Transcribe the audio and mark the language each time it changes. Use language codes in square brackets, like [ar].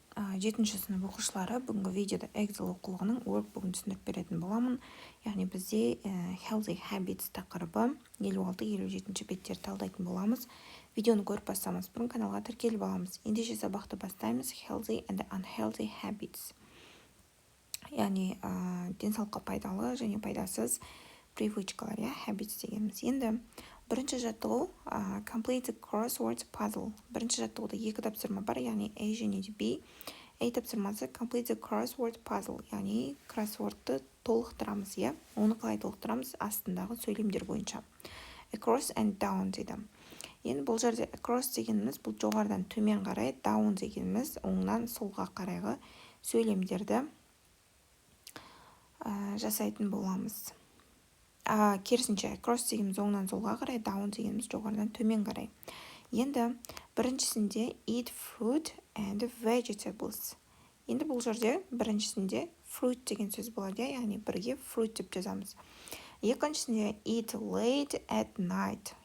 [kk] 7-ші сынып оқушылары бүгінгі видеода Excel оқулығының Workbook'ын түсіндіріп беретін боламын. Яғни бізде Healthy Habits тақырыбы 56-57 беттерді талдайтын боламыз. Видеоны көріп бастамас бұрын каналға тіркеліп аламыз. Ендеше сабақты бастаймыз. [en] Healthy and Unhealthy Habits. [kk] Яғни денсаулыққа пайдалы және пайдасыз привычкалар, habits дегеніміз. Енді бірінші жаттығу [en] complete the crossword puzzle. [kk] Бірінші жаттығуда екі тапсырма бар, яғни A және B. A тапсырмасы [en] complete the crossword puzzle, [kk] яғни кроссвордты толықтырамыз, оны қалай толықтырамыз астындағы сөйлемдер бойынша. [en] Across and down дейді. [kk] Енді бұл жерде across дегеніміз бұл жоғарыдан төмен қарай, down дегеніміз оңнан солға қарайғы сөйлемдерді жасайтын боламыз. Керісінше, across дегеніміз оңнан солға қарай, down дегеніміз жоғарыдан төмен қарай. [en] Енді біріншісінде eat fruit and vegetables. [kk] Енді бұл жерде біріншісінде fruit деген сөз болады, яғни бірге fruit деп жазамыз. [en] Екіншісінде eat late at night.